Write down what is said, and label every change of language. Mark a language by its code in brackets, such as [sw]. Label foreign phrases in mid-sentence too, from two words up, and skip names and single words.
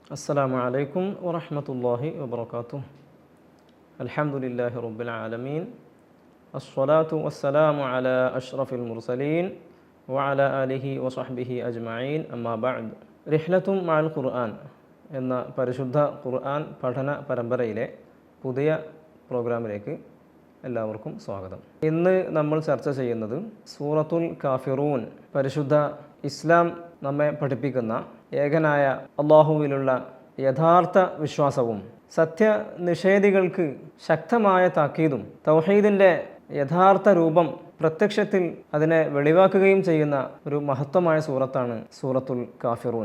[ar] السلام عليكم ورحمة الله وبركاته. الحمد لله رب العالمين. الصلاة والسلام على أشرف المرسلين وعلى آله وصحبه أجمعين. أما بعد. [ml] رحلة مع القرآن എന്ന പരിശുദ്ധ ഖുർആൻ പഠന പരമ്പരയിലെ പുതിയ പ്രോഗ്രാമിലേക്ക് എല്ലാവർക്കും സ്വാഗതം. ഇന്ന് നമ്മൾ ചർച്ച ചെയ്യുന്നത് സൂറത്തുൽ കാഫിറൂൻ, പരിശുദ്ധ ഇസ്ലാം നമ്മെ പഠിപ്പിക്കുന്ന ഏകനായ അള്ളാഹുവിലുള്ള യഥാർത്ഥ വിശ്വാസവും സത്യനിഷേധികൾക്ക് ശക്തമായ താക്കീതും തൗഹീദിൻ്റെ യഥാർത്ഥ രൂപം പ്രത്യക്ഷത്തിൽ അതിനെ വെളിവാക്കുകയും ചെയ്യുന്ന ഒരു മഹത്വമായ സൂറത്താണ് സൂറത്തുൽ കാഫിറൂൻ.